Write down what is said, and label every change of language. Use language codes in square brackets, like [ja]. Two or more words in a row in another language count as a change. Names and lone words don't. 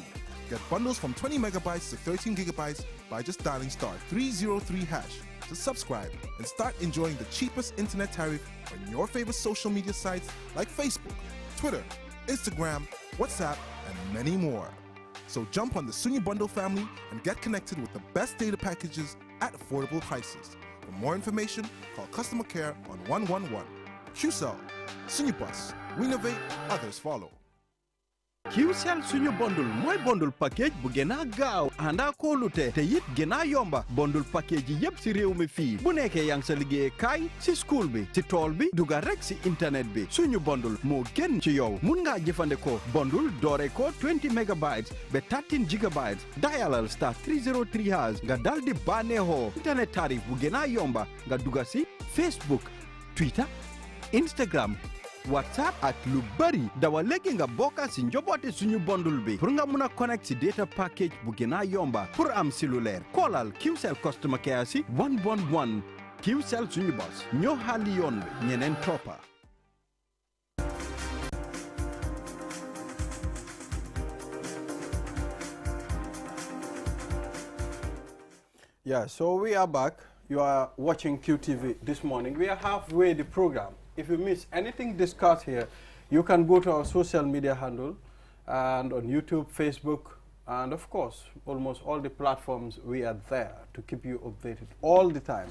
[en] Get bundles from 20 megabytes to 13 gigabytes by just dialing *303# to subscribe and start enjoying the cheapest internet tariff on your favorite social media sites like Facebook, Twitter, Instagram, WhatsApp, and many more. So jump on the Sunyu Bundle family and get connected with the best data packages at affordable prices. For more information, call customer care on 111. QCell, Sunyu Bus. We innovate, others follow. [wo] Qcell suñu bundle mooy [en] bundle package [wo] bu gën a gaaw ànda kóolute te it gën a yomba [en] bundle package [wo] yi yëpp si réew mi fii bu nekkee yaa ngi sa liggéey kaay si school bi si tool bi dugal rek si internet bi suñu bundle moo gën ci yow mun ngaa jëfandikoo bundle doore ko 20 megabytes ba 13 gigabytes dialal star 303 hash nga dal di bànneexoo internet tarif bu gën a yomba nga dugal si Facebook Twitter Instagram WhatsApp ak lu bari dawa léegi nga bokka si njobooti suñu bundle bi pour nga mun a connect si [en] data package [wo] bu gën a yomba pour am si lu leer koolal Qcell [en] customer care [wo] si 111 Qcell suñu bos ñoo xaali yoon bi ñeneen toppa. [en] Yeah, so we are back. You are watching QTV this morning. We are halfway the program. If you miss anything discussed here, you can go to our social media handle and on YouTube, Facebook, and of course, almost all the platforms we are there to keep you updated all the time.